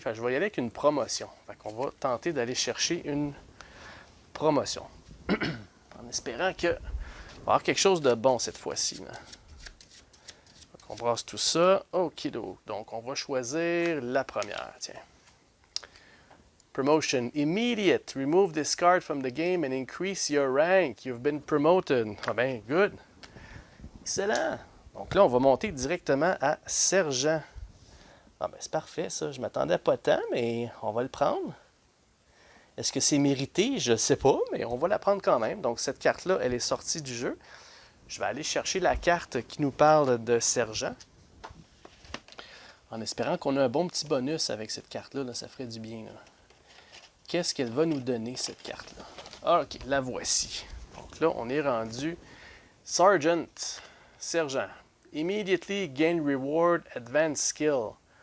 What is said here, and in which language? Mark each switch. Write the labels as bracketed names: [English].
[French] Je vais y aller avec une promotion. On va tenter d'aller chercher une promotion. En espérant qu'il va y avoir quelque chose de bon cette fois-ci. On brasse tout ça. Okido. Donc, on va choisir la première. Tiens. Promotion. [English] Immediate. Remove this card from the game and increase your rank. You've been promoted. [French] Ah ben, [English] good. Excellent. [French] Donc là, on va monter directement à sergent. Ah ben c'est parfait ça, je m'attendais pas tant, mais on va le prendre. Est-ce que c'est mérité? Je ne sais pas, mais on va la prendre quand même. Donc cette carte-là, elle est sortie du jeu. Je vais aller chercher la carte qui nous parle de sergent. En espérant qu'on a un bon petit bonus avec cette carte-là, là, ça ferait du bien. Là. Qu'est-ce qu'elle va nous donner, cette carte-là? Ah, OK, la voici. Donc là, on est rendu Sergeant, sergent. [English] Immediately gain reward, advanced skill.